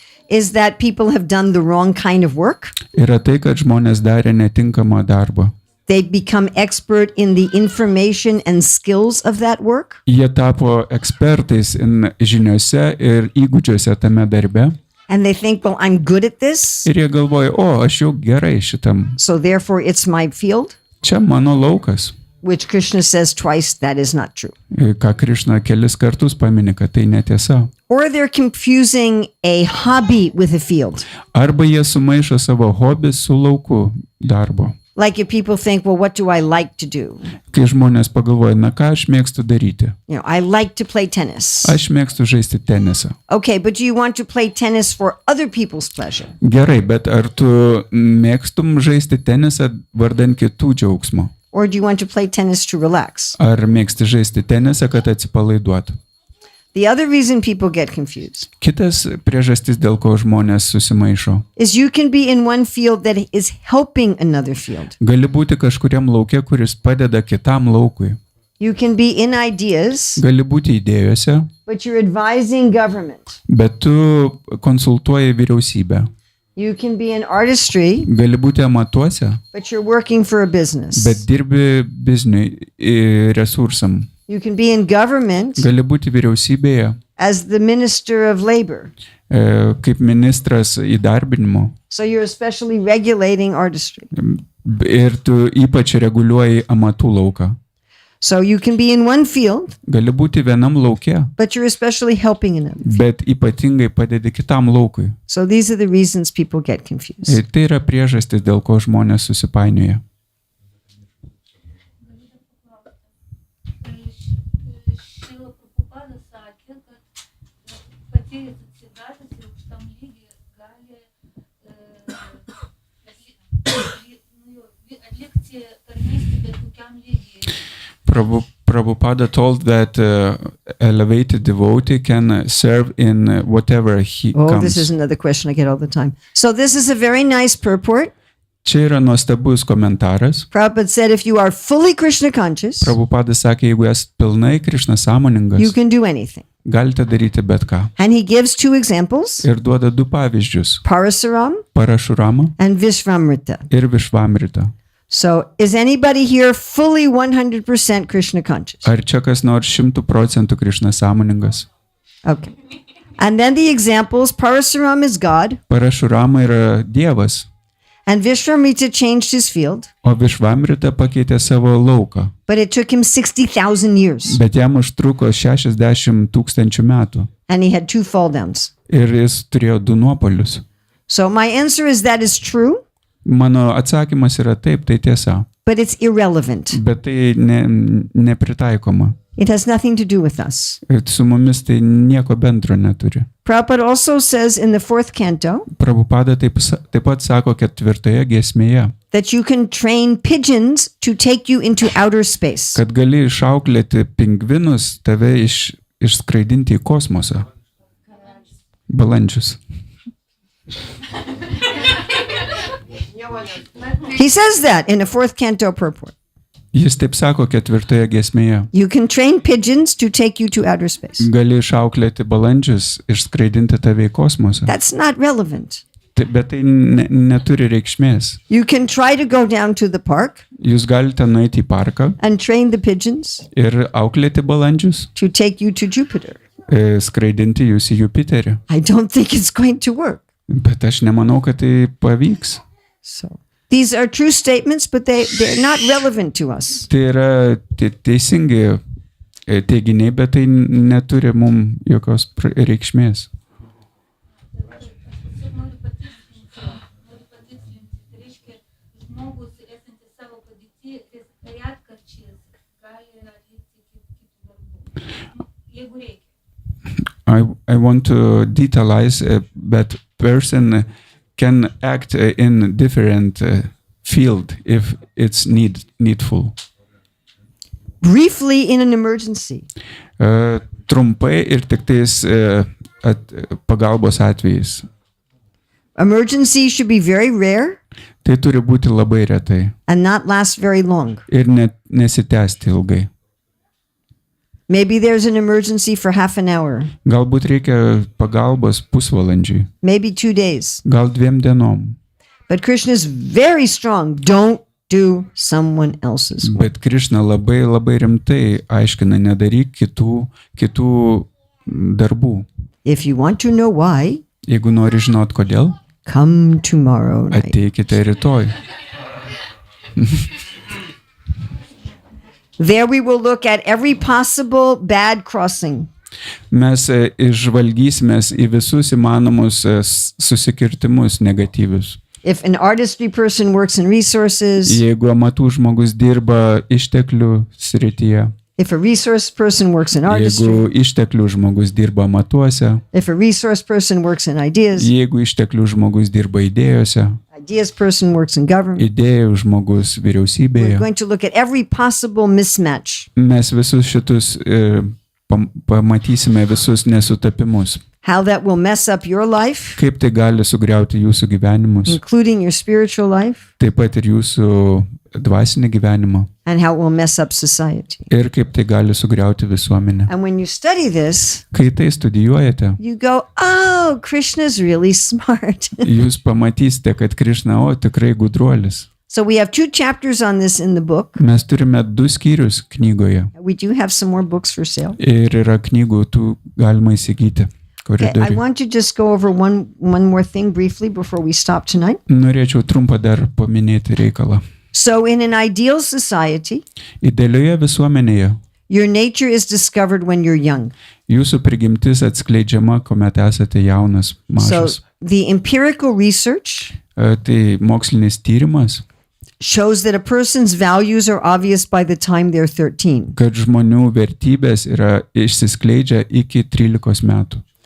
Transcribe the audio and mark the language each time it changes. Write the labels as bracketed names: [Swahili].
[English] is that people have done the wrong kind of work. [Lithuanian] yra tai, kad žmonės darė netinkamą darbą. [English] They become expert in the information and skills of that work. [Lithuanian] Jie tapo ekspertais žiniuose ir įgūdžiuose tame darbe. [English] And they think, well, I'm good at this, [Lithuanian] Ir jie galvoja, aš jau gerai šitam. [English] so therefore it's my field, [Lithuanian] Čia mano laukas. [English] which Krishna says twice that is not true. [Lithuanian] Ką Krišna kelis kartus paminė, kad tai netiesa. [English] Or they're confusing a hobby with a field. [Lithuanian] Arba jie sumaišo savo hobį su lauku darbo. [English] Like if people think, well, what do I like to do? [Lithuanian] Kai žmonės pagalvoja, ką aš mėgstu daryti? [English] I like to play tennis. [Lithuanian] Aš mėgstu žaisti tenisą. [English] Okay, but do you want to play tennis for other people's pleasure? [Lithuanian] Gerai, bet ar tu mėgstum žaisti tenisą vardan kitų džiaugsmo? [English] Or do you want to play tennis to relax? [Lithuanian] Ar mėgsti žaisti tenisą, kad atsipalaiduotų? [English] The other reason people get confused [Lithuanian] Kitas priežastis, dėl ko žmonės susimaišo. [English] is you can be in one field that is helping another field. [Lithuanian] Gali būti kažkuriam lauke, kuris padeda kitam laukui. [English] You can be in ideas, [Lithuanian] Gali būti idėjose, [English] but you're advising government. [Lithuanian] bet tu konsultuoji vyriausybę. [English] You can be in artistry, [Lithuanian] Gali būti amatuose, [English] but you're working for a business. [Lithuanian] bet dirbi bizniui, resursam. [English] You can be in government [Lithuanian] Gali būti vyriausybėje, [English] as the minister of labor. [Lithuanian] kaip ministras įdarbinimo. [English] So you're especially regulating artistry. [Lithuanian] Ir tu ypač reguliuoji amatų lauką. [English] So you can be in one field, [Lithuanian] Gali būti vienam lauke, [English] but you're especially helping another. [Lithuanian] bet ypatingai padedi kitam laukui. [English] So these are the reasons people get confused. [Lithuanian] Ir tai yra priežastis, dėl ko žmonės susipainioja. Šrila Prabhupada sakė, kad patyręs atsigatęs ir aukštam lygiai gali atlikti tarnystę bet kokiam lygiai. [English] Prabhupada told that elevated devotee can serve in whatever he Oh, comes. this is another question I get all the time. So this is a very nice purport. [Lithuanian] Čia yra nuostabus komentaras. [English] Prabhupada said if you are fully Krishna conscious, [Lithuanian] Prabhupada sakė, jeigu esi pilnai Krišna sąmoningas, [English] you can do anything. [Lithuanian] galite daryti bet ką. [English] And he gives two examples, [Lithuanian] Ir duoda du pavyzdžius. [English] Parasaram [Lithuanian] Parašurama [English] and Vishvamrita. [Lithuanian] ir Višvamrita. [English] So is anybody here fully 100% Krishna conscious? [Lithuanian] Ar čia kas nors 100% Krišna sąmoningas? [English] Okay. And then the examples, Parasaram is God, [Lithuanian] Parašurama yra Dievas, [English] and Vishvamrita changed his field, [Lithuanian] o Višvamrita pakeitė savo lauką. [English] but it took him 60,000 years. [Lithuanian] Bet jam užtruko 60 000 metų. [English] And he had two fall downs. [Lithuanian] Ir jis turėjo du nuopolius. [English] So my answer is that is true, [Lithuanian] Mano atsakymas yra taip, tai tiesa. [English] but it's irrelevant. [Lithuanian] Bet tai nepritaikoma. [English] It has nothing to do with us. [Lithuanian] Ir su mumis tai nieko bendro neturi. [English] Prabhupada also says in the 4th canto [Lithuanian] Prabhupada taip pat sako 4 giesmėje, [English] that you can train pigeons to take you into outer space. [Lithuanian] kad gali išauklėti pingvinus, tave išskraidinti į kosmosą. Balandžius. [English] He says that in the 4th canto purport. [Lithuanian] Jis taip sako 4 giesmėje. [English] You can train pigeons to take you to outer space. [Lithuanian] Gali išauklėti balandžius, išskraidinti tave į kosmosą. [English] That's not relevant. [Lithuanian] Bet tai neturi reikšmės. [English] You can try to go down to the park [Lithuanian] Jūs galite nueiti į parką [English] and train the pigeons [Lithuanian] ir auklėti balandžius, [English] to take you to Jupiter. [Lithuanian] skraidinti jūs į Jupiterį. [English] I don't think it's going to work. [Lithuanian] Bet aš nemanau, kad tai pavyks. [English] So these are true statements, but they're not relevant to us. [Lithuanian] Tai yra teisingi teiginiai, bet tai neturi mums jokios reikšmės. Noriu patikslinti. Tai reiškia, žmogus esantis savo padėtį retkarčiais gali atlikti kitų darbų. Jeigu reikia. [English] I want to detailize that person can act in different field if it's needful. Briefly, in an emergency, [Lithuanian] Trumpai ir tik tais pagalbos atvejais. [English] emergency should be very rare [Lithuanian] Tai turi būti labai retai [English] and not last very long. [Lithuanian] ir nesitęsti ilgai. [English] Maybe there's an emergency for half an hour, [Lithuanian] Galbūt reikia pagalbos pusvalandžiui, [English] maybe 2 days. [Lithuanian] gal 2 dienom. [English] But Krishna is very strong. Don't do someone else's work. [Lithuanian] Bet Krišna labai rimtai aiškina, nedaryk kitų darbų. [English] If you want to know why, [Lithuanian] Jeigu nori žinot kodėl, [English] come tomorrow night. [Lithuanian] ateikite rytoj. [English] There we will look at every possible bad crossing. [Lithuanian] Mes išžvalgysimės į visus įmanomus susikirtimus negatyvius. [English] If an artistry person works in resources, [Lithuanian] Jeigu amatų žmogus dirba išteklių srityje, [English] if a resource person works in artistry, [Lithuanian] jeigu išteklių žmogus dirba amatuose, [English] if a resource person works in ideas, [Lithuanian] jeigu išteklių žmogus dirba idėjose, [English] ideas person works in government, [Lithuanian] idėjų žmogus [English] we're [Lithuanian] vyriausybėje, [English] going to look at every possible mismatch. [Lithuanian] mes visus šitus pamatysime visus nesutapimus. [English] How that will mess up your life, [Lithuanian] Kaip tai gali sugriauti jūsų gyvenimus, [English] including your spiritual life, [Lithuanian] taip pat ir jūsų dvasinį gyvenimą. [English] and how it will mess up society. [Lithuanian] Ir kaip tai gali sugriauti visuomenę. [English] And when you study this, [Lithuanian] Kai tai studijuojate, [English] you go, oh, Krishna's really smart. [Lithuanian] jūs pamatysite, kad Krišna, tikrai gudruolis. [English] So we have 2 chapters on this in the book. [Lithuanian] Mes turime 2 skyrius knygoje. [English] We do have some more books for sale. [Lithuanian] Ir yra knygų, tų galima įsigyti. [English] Okay, I [Lithuanian] Koridoriuj. [English] want to just go over one more thing briefly before we stop tonight. [Lithuanian] Norėčiau trumpą dar paminėti reikalą. [English] So in an ideal society, [Lithuanian] Idealioje visuomenėje [English] your nature is discovered when you're young. [Lithuanian] jūsų prigimtis atskleidžiama, kuomet esate jaunas, [English] So [Lithuanian] mažas. [English] the empirical research [Lithuanian] Tai mokslinis tyrimas, [English] shows that a person's values are obvious by the time they're 13. [Lithuanian] kad žmonių vertybės yra išsiskleidžia iki 13 metų.